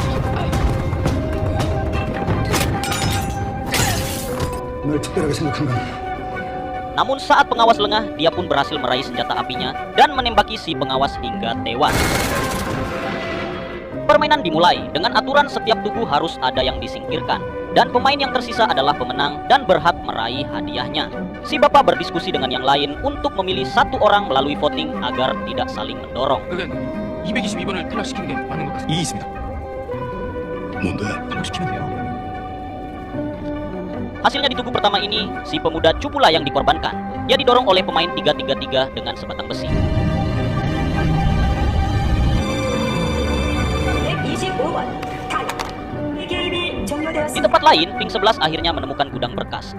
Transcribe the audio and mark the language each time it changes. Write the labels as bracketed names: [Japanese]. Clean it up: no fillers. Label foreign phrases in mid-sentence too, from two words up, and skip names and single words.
[Indonesian] Namun saat pengawas lengah, dia pun berhasil meraih senjata apinya dan menembaki si pengawas hingga tewas. Permainan dimulai dengan aturan setiap tugu harus ada yang disingkirkan, dan pemain yang tersisa adalah pemenang dan berhak meraih hadiahnya. Si bapak berdiskusi dengan yang lain untuk memilih satu orang melalui voting agar tidak saling mendorong. [Korean] 222번을 탈락시키는 게 맞는 것 같습니다. 이익입니다. 뭔데? 탈락시키면 돼요. [Indonesian] Hasilnya di tugu pertama ini, si pemuda Cupula yang dikorbankan. Dia didorong oleh pemain 333 dengan sebatang besi. Di tempat lain, Pink 11 akhirnya menemukan gudang berkas.